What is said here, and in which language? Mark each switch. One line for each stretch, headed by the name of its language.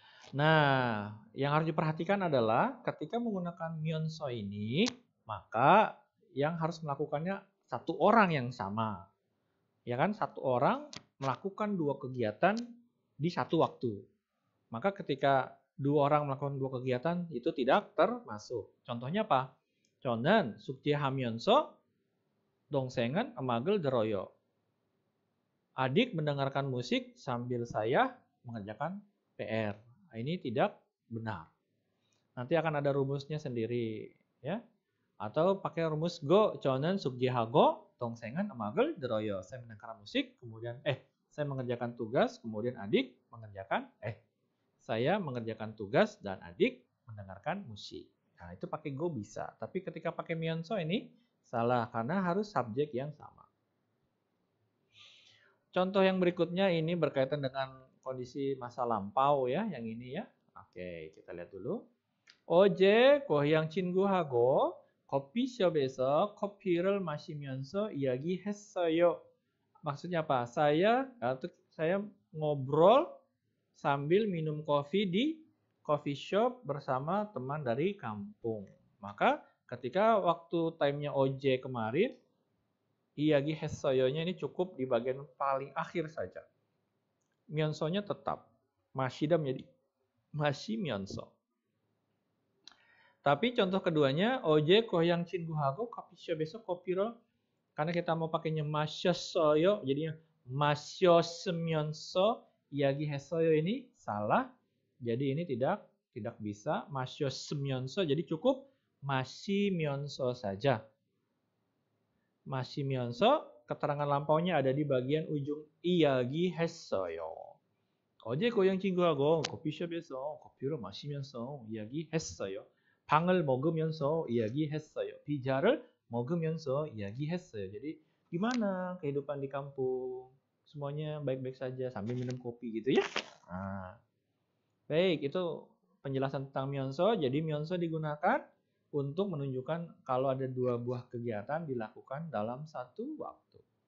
Indonesian: Nah, yang harus diperhatikan adalah ketika menggunakan myeonso ini, maka yang harus melakukannya satu orang yang sama. Ya kan, satu orang melakukan dua kegiatan di satu waktu. Maka ketika dua orang melakukan dua kegiatan itu tidak termasuk. Contohnya apa?
Korean: 저는 숙제하면서 동생은 음악을 들어요.
Indonesian: Adik mendengarkan musik sambil saya mengerjakan PR. Nah, ini tidak benar. Nanti akan ada rumusnya sendiri, ya. Atau pakai rumus go,
Korean: 저는 숙제하고 동생은 음악을 들어요.
Indonesian: Saya mendengarkan musik, kemudian saya mengerjakan tugas, kemudian adik mengerjakan saya mengerjakan tugas dan adik mendengarkan musik. Nah, itu pakai go bisa. Tapi ketika pakai myeonso ini salah karena harus subjek yang sama. Contoh yang berikutnya ini berkaitan dengan kondisi masa lampau ya, yang ini ya. Oke, kita lihat dulu.
Korean: 어제 고향 친구하고 커피숍에서 커피를 마시면서 이야기했어요.
Indonesian: Maksudnya apa? Saya ngobrol sambil minum kopi di coffee shop bersama teman dari kampung. Maka ketika waktu time-nya OJ kemarin, iyagi hesoyonya ini cukup di bagian paling akhir saja. Myonso-nya tetap. Mashida menjadi mashi myonso. Tapi contoh keduanya, OJ koyang
Korean: 친구하고 커피숍에서 커피를
Indonesian: karena kita mau pakainya 마셨어요, jadinya
Korean: 마셨으면서 이야기했어요
Indonesian: ini salah. Jadi ini tidak bisa 마셨으면서, jadi cukup 마시면서 saja. 마시면서 keterangan lampaunya ada di bagian ujung 이야기했어요.
Korean: 어제 고향 친구하고 커피숍에서 커피를 마시면서 이야기했어요. 방을 먹으면서 이야기했어요. 피자를 먹으면서 이야기했어요.
Indonesian: Jadi gimana kehidupan di kampung? Semuanya baik-baik saja sambil minum kopi gitu ya. Nah, baik, itu penjelasan tentang myonso. Jadi myonso digunakan untuk menunjukkan kalau ada dua buah kegiatan dilakukan dalam satu waktu.